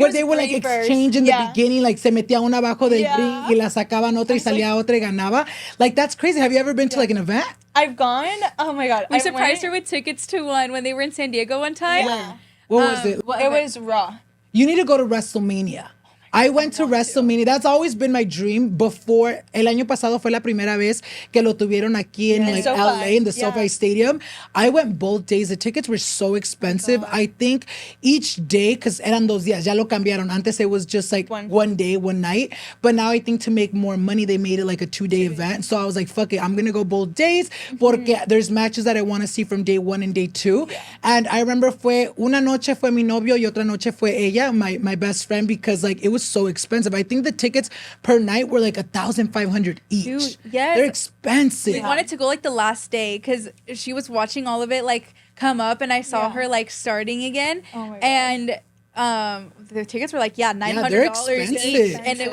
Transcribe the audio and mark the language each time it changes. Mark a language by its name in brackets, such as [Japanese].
[English] where they were like exchange in the beginning, [Spanish] like se metía una abajo del ring y la sacaban otra y salía otra y ganaba. [English] Like, that's crazy. Have you ever been to like an event? I've gone. Oh my god. We surprised her with tickets to one when they were in San Diego one time. Yeah. What was it? It was Raw. You need to go to WrestleMania. I went to WrestleMania. That's always been my dream. Before, [Spanish] el año pasado fue la primera vez que lo tuvieron aquí in like [English] SoFi. LA in the Yeah. SoFi Stadium. I went both days. The tickets were so expensive. I think each day, because [Spanish] eran 2 días, ya lo cambiaron. [English] Antes it was just like one day, one night. But now I think to make more money, they made it like a 2-day event. So I was like, fuck it, I'm gonna go both days porque there's matches that I want to see from day 1 and day 2. And I remember [Spanish] una noche fue mi novio y otra noche fue ella, [English] my best friend, because like it was so expensive. I think the tickets per night were like 1,500 each. Dude, yes. They're expensive. We wanted to go like the last day because she was watching all of it like come up, and I saw her like starting again. Oh my God. And the tickets were like $900 they're each, expensive.